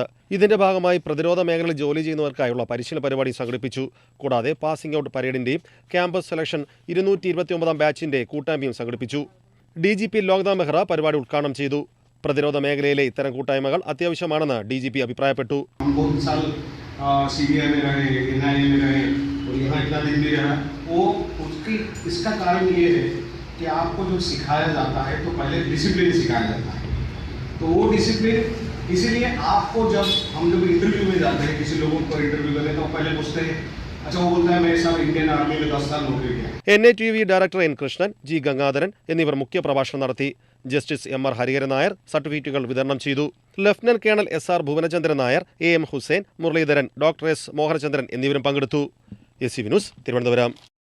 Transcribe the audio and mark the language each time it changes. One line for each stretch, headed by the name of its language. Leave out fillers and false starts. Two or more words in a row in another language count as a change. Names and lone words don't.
Malayalam: ഇതിന്റെ ഭാഗമായി പ്രതിരോധ മേഖലയിൽ ജോലി ചെയ്യുന്നവർക്കായുള്ള പരിശീലന പരിപാടി സംഘടിപ്പിച്ചു. കൂടാതെ
English: passing out
Malayalam: പരേഡിന്റെയും
English: campus selection
Malayalam: 229ാം ബാച്ചിന്റെ കൂട്ടായ്മയും സംഘടിപ്പിച്ചു. DGP ലോക്നാഥ് ബെഹ്റ പരിപാടി ഉദ്ഘാടനം ചെയ്തു. പ്രതിരോധ മേഖലയിലെ ഇത്തരം കൂട്ടായ്മകൾ അത്യാവശ്യമാണെന്ന് DGP അഭിപ്രായപ്പെട്ടു.
Hindi: यहाँ इतना दिन भी रहा वो उसकी इसका कारण ये है कि आपको जो सिखाया जाता है तो पहले डिसिप्लिन सिखाया जाता है, तो वो डिसिप्लिन इसीलिए आपको जब हम लोग इंटरव्यू में जाते हैं, किसी लोगों को इंटरव्यू करते हैं तो पहले पूछते हैं, अच्छा वो बोलता है मैं सब इंडियन आर्मी में 10 साल नौकरी किया.
Malayalam: NITVE ഡയറക്ടർ N. കൃഷ്ണൻ, G. ഗംഗാധരൻ എന്നിവർ മുഖ്യ പ്രഭാഷണം നടത്തി. ജസ്റ്റിസ് MR ഹരിഹരൻ നായർ സർട്ടിഫിക്കറ്റുകൾ വിതരണം ചെയ്തു. ലഫ്റ്റനന്റ് കേണൽ SR ഭുവനചന്ദ്രൻ നായർ, AM ഹുസൈൻ, മുരളീധരൻ, ഡോക്ടർ S. മോഹനചന്ദ്രൻ എന്നിവരും പങ്കെടുത്തു. SCV ന്യൂസ്, തിരുവനന്തപുരം.